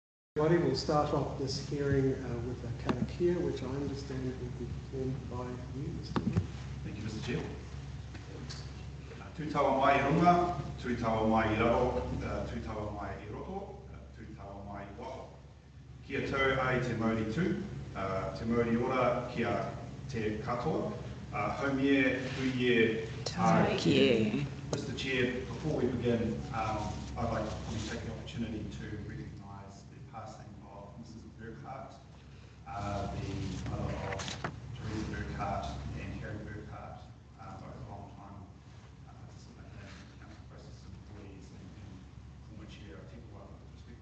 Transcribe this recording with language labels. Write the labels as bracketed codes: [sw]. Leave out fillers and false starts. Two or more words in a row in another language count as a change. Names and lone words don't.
[en] Everybody, we'll start off this hearing with a Kerikeri, which I understand will be performed by you, Mr. Chair. Thank you, Mr. Chair. [mi] Tūtawa mai I runga, tūtawa mai I raro, tūtawa mai I roto, tūtawa mai I waho. Kia tau ai te mauri tū, te mauri ora kia te katoa. Haumie, tuie, tākie. [en] Mr. Chair, before we begin, I'd like to probably take the opportunity to recognise the passing of Mrs. Burkhardt, the mother of Teresa Burkhardt and Harry Burkhardt, both long time council process employees and former chair of Tekua Respect.